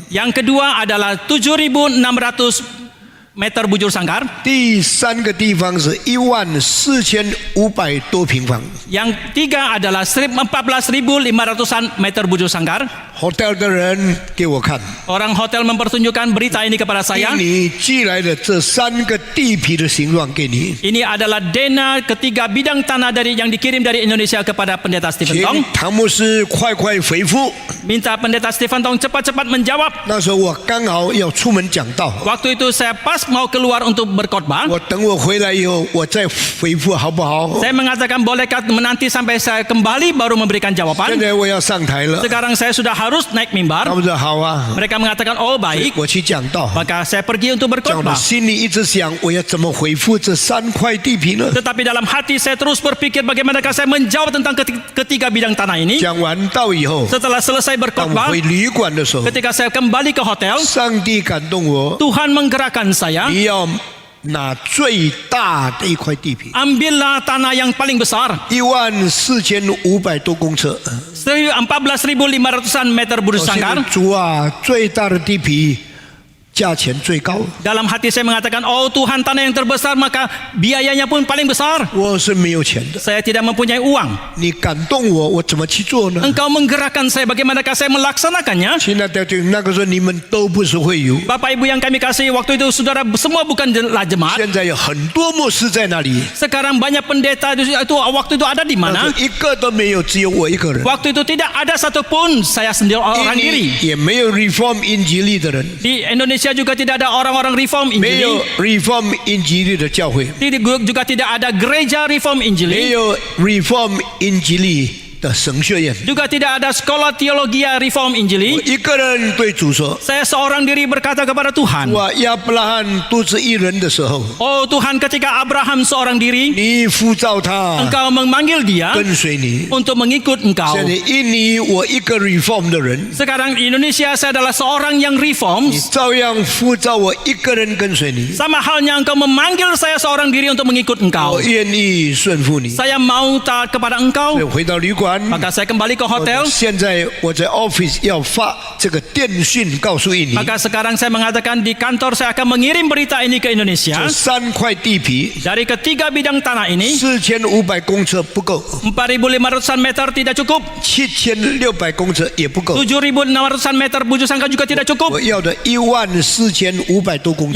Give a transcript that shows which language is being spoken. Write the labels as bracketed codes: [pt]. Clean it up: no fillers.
[id] Yang kedua adalah 7.600 meter bujur sangkar. [zh] 第三个地方是14500多平方。 [id] Yang tiga adalah 14.500 meter bujur sangkar. [zh] hotel 的人给我看， [id] Orang hotel mempertunjukkan berita ini kepada [zh] 给 [id] saya. [zh] 你寄来的这3个地皮的形状给你， [id] Ini adalah dana ketiga bidang tanah yang dikirim dari Indonesia kepada pendeta Stephen [zh] 请 [id] Tong. [zh] 唐牧师快快回复。 [id] Minta pendeta Stephen Tong cepat-cepat menjawab. [zh] 那时候我刚好要出门讲道， [id] Waktu itu saya pas mau keluar untuk berkhotbah. [zh] 我等我回来以后我再回复好不好？ [id] Saya mengatakan bolehkah menanti sampai saya kembali baru memberikan [zh] 现 [id] jawaban. [zh] 在我要上台了， [id] Sekarang saya sudah harus naik [zh] 他 [id] mimbar. [zh] 们说好啊， [id] Mereka mengatakan oh baik. [zh] 我去讲道。 [id] Maka saya pergi untuk [zh] 讲我 [id] berkhotbah. [zh] 心里一直想，我要怎么回复这3块地皮呢？ [id] Tetapi dalam hati saya terus berpikir bagaimanakah saya menjawab tentang ketiga bidang tanah ini. [zh] 讲完道以后， [id] Setelah selesai [zh] 当我 [id] berkhotbah, [zh] 回旅馆的时候， [id] ketika saya kembali ke hotel, [zh] 上帝感动我， [id] Tuhan menggerakkan saya. [zh] 你要拿最大的一块地皮， [id] Ambillah tanah yang paling besar, [zh] 14500多公尺。 [id] 14.500 meter bujur [zh] 我现在 [id] sangkar. [zh] 主啊，最大的地皮价钱最高， [id] Dalam hati saya mengatakan, oh Tuhan, tanah yang terbesar maka biayanya pun paling besar. [zh] 我是没有钱的。 [id] Saya tidak mempunyai uang. [zh] 你感动我，我怎么去做呢？ [id] Engkau menggerakkan saya, bagaimanakah saya melaksanakannya? [zh] 亲爱的弟兄，那个时候你们都不是会友， [id] Bapak Ibu yang kami kasih, waktu itu saudara semua bukanlah jemaat. [zh] 现在有很多牧师在那里， [id] Sekarang banyak pendeta itu waktu itu ada di [zh] 那 [id] mana? [zh] 一个都没有，只有我一个人。 [id] Waktu itu tidak ada satupun saya sendiri orang diri. [zh] 尼也没有 Reform 英吉利的人， [id] Di Indonesia juga tidak ada orang-orang Reform [zh] 没有 [id] Injili. [zh] Reform 英吉利的教会， [id] Juga tidak ada gereja Reform [zh] 没 [id] Injili. [zh] 有 Reform 英吉利的神学院。 [id] Juga tidak ada sekolah teologi Reform [zh] 我 [id] Injili. [zh] 一个人对主说 [id] Saya seorang diri berkata kepada：“ Tuhan, [zh] 我亚伯拉罕独自一人的时候， [id] oh Tuhan, ketika Abraham seorang diri, [zh] 你呼召他 [id] Engkau memanggil dia [zh] 跟随你。 [id] untuk mengikut Engkau. [zh] 现在印尼我一个 Reform 的人， [id] Sekarang di Indonesia saya adalah seorang yang [zh] 你 [id] Reform. [zh] 照样呼召我一个人跟随你。 [id] Sama halnya Engkau memanggil saya seorang diri untuk mengikut Engkau. [zh] 我愿意顺服你。 [id] Saya mau taat kepada [zh] 所以 [id] Engkau. [zh] 回到旅馆， [id] Maka saya kembali ke hotel. [zh] 现在我在 office 要发这个电讯告诉印尼， [id] Maka sekarang saya mengatakan di kantor saya akan mengirim berita ini ke [zh] 这 [id] Indonesia. [zh] 3块地皮 [id] Dari ketiga bidang tanah ini, [zh] 4500公尺不够， [id] 4.500 meter tidak cukup, [zh] 7600公尺也不够， [id] 7.600 meter bujur sangkar juga tidak cukup. [zh] 我要的14500多公尺。